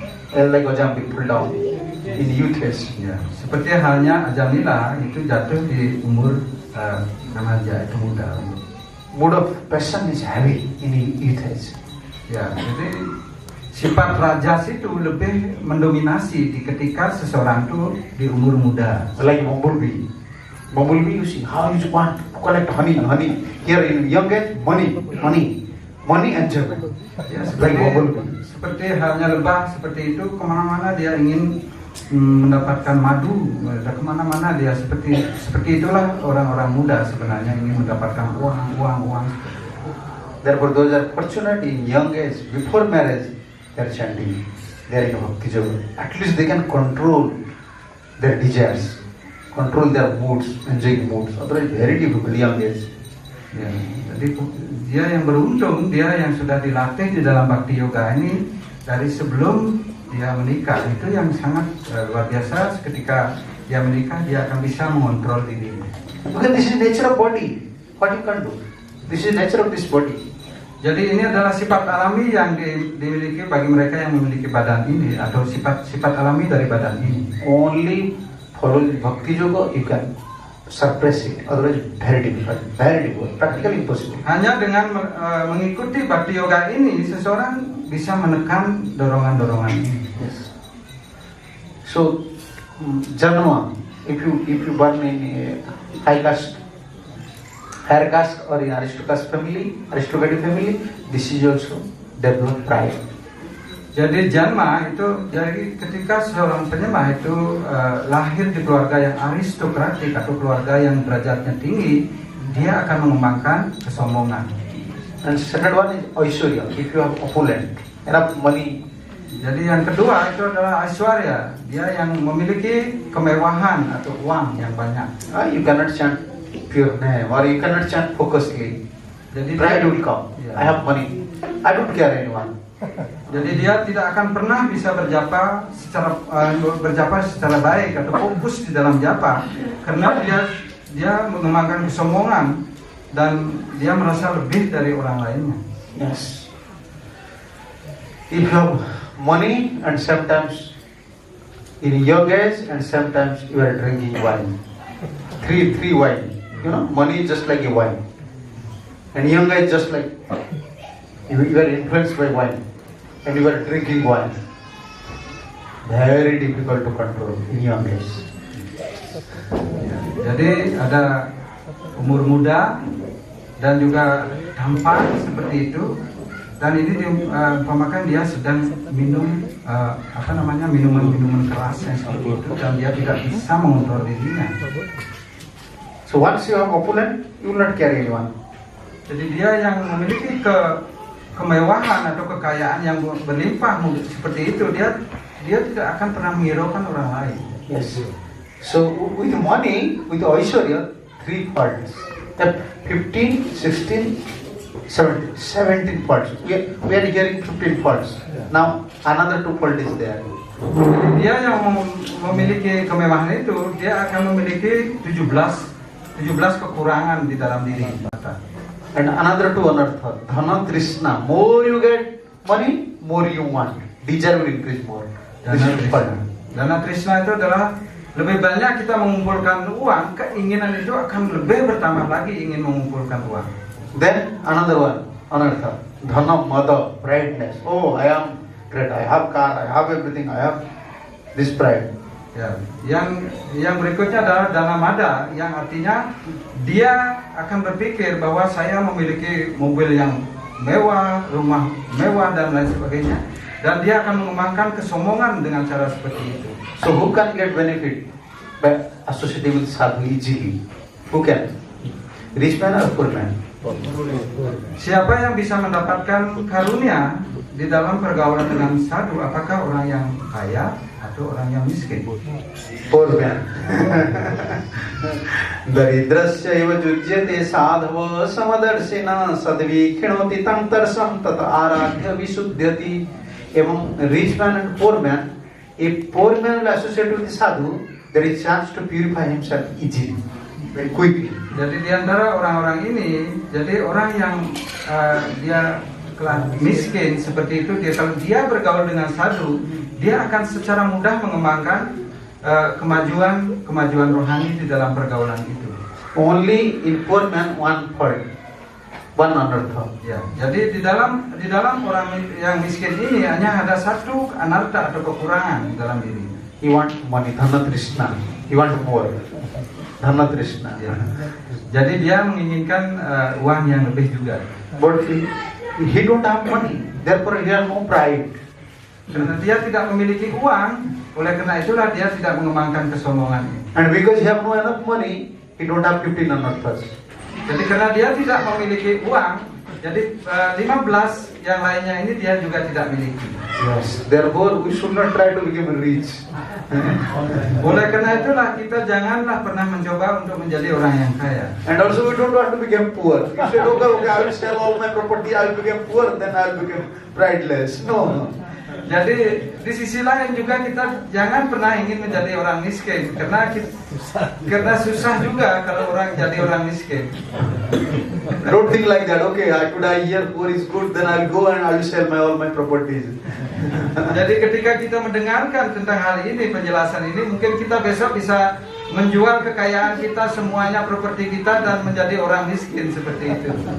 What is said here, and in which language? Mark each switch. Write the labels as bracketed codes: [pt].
[en] Like Ojam people down in youth age. [id] Ya, seperti halnya Ajamila itu jatuh di umur remaja, itu muda. [en] Mood of passion is heavy in youth age. [id] Ya, jadi sifat rajas itu lebih mendominasi ketika seseorang itu di umur muda. [en] Like bumblebee. Bumblebee, you see how you want to collect honey. Here in young age, money and joy. [id] Ya, [en] Like bumblebee. [id] seperti halnya lebah seperti itu, kemana-mana dia ingin mendapatkan madu, kemana-mana dia seperti itulah orang-orang muda sebenarnya ingin mendapatkan uang. [en] Therefore, those are fortunate in young age before marriage. They are chanting. They are in bhakti yoga. At least they can control their desires, control their moods, enjoying moods. Otherwise, very difficult young age. [id] Ya, jadi dia yang beruntung, dia yang sudah dilatih di dalam bhakti yoga ini dari sebelum dia menikah, itu yang sangat luar biasa. Ketika dia menikah, dia akan bisa mengontrol dirinya. [en] Because this is nature of body. What you can do? This is nature of this body. [id] Jadi ini adalah sifat alami yang dimiliki bagi mereka yang memiliki badan ini, atau sifat alami dari badan ini. [en] Only following bhakti yoga you can suppress it. Otherwise, very difficult, practically impossible. [id] Hanya dengan mengikuti bhakti yoga ini, seseorang bisa menekan dorongan-dorongan ini. [en] Yes. So, Janma, if you born in high caste, higher caste or in aristocratic family, this is also develop pride. [id] Jadi janma itu, jadi ketika seorang penyembah itu lahir di keluarga yang aristokratik atau keluarga yang derajatnya tinggi, dia akan mengembangkan kesombongan. [en] And second one is Aishwarya. If you have opulent, enough money. [id] Jadi yang kedua itu adalah Aishwarya, dia yang memiliki kemewahan atau uang yang banyak. [en] You cannot chant pure name or you cannot chant focusedly. [id] Jadi [en] Pride will come. Yeah. I have money. I don't care anyone. [id] Jadi dia tidak akan pernah bisa berjapa secara baik atau fokus di dalam japa, karena dia mengembangkan kesombongan dan dia merasa lebih dari orang lainnya. [en] Yes. If you have money and sometimes in young age and sometimes you are drinking wine. Three wine. You know, money is just like a wine. And young age just like you are influenced by wine. And you are drinking wine. Very difficult to control in young age. [id] Jadi ada umur muda dan juga tampan seperti itu, dan ini diumpamakan dia sedang minum minuman keras yang seperti itu, dan dia tidak bisa mengontrol dirinya. [en] So once you have opulent, you will not carry anyone. [id] Jadi dia yang memiliki kemewahan atau kekayaan yang berlimpah seperti itu, dia tidak akan pernah menghiraukan orang lain. [en] Yes. So with money, with Aishwarya, three parts. That 15, 16, 17 faults. We are hearing 15 faults. Now another 2 fault is there. [id] Dia yang memiliki kemewahan itu, dia akan memiliki 17 kekurangan di dalam diri kita. [en] And another 2 anartha. Dhana Trishna. More you get money, more you want. Desire will increase more. This is fault. [id] Dana Trishna itu adalah lebih banyak kita mengumpulkan uang, keinginan itu akan lebih bertambah lagi ingin mengumpulkan uang. [en] Then another one, anartha. Dhana Mada, prideness. Oh, I am great. I have car, I have everything. I have this pride. [id] Ya, yang berikutnya adalah dana mada, yang artinya dia akan berpikir bahwa saya memiliki mobil yang mewah, rumah mewah dan lain sebagainya, dan dia akan mengembangkan kesombongan dengan cara seperti itu. [en] So who can get benefit by associating with sadhu easily? Who can? Rich man or poor man? [id] Siapa yang bisa mendapatkan karunia di dalam pergaulan dengan sadhu? Apakah orang yang kaya atau orang yang miskin? [en] Poor man. [sa] Daridrasya eva jujyate sadhava samadarshina sadvikhinoti tam tarsam tata aradhya visuddhyati. [en] Among rich man and poor man, if poor man will associate with the sadhu, there is chance to purify himself easily, very quickly. [id] Jadi di antara orang-orang ini, jadi orang yang dia miskin seperti itu, kalau dia bergaul dengan sadhu, dia akan secara mudah mengembangkan kemajuan rohani di dalam pergaulan itu. [en] Only in poor man one fault, one anartha. [id] Ya, jadi di dalam orang yang miskin ini hanya ada satu anarta atau kekurangan di dalam diri. [en] He want money, dhana trishna. He want more, dhana trishna. [id] Ya. Jadi dia menginginkan uang yang lebih juga. [en] But he don't have money, therefore he has no pride. [id] Karena dia tidak memiliki uang, oleh karena itulah dia tidak mengembangkan kesombongannya. [en] And because he have no enough money, he don't have 15 anarthas. [id] Jadi karena dia tidak memiliki uang, jadi 15 yang lainnya ini dia juga tidak miliki. [en] Yes. Therefore, we should not try to become rich. [id] Oleh karena itulah kita janganlah pernah mencoba untuk menjadi orang yang kaya. [en] And also, we don't want to become poor. You said, okay, I will sell all my property, I will become poor, then I will become prideless. No. [id] Jadi di sisi lain juga kita jangan pernah ingin menjadi orang miskin, karena susah juga kalau orang jadi orang miskin. [en] Don't think like that. Okay, today I hear poor is good, then I'll go and I'll sell all my properties. [id] Jadi ketika kita mendengarkan tentang hal ini, penjelasan ini, mungkin kita besok bisa menjual kekayaan kita semuanya, properti kita, dan menjadi orang miskin seperti itu.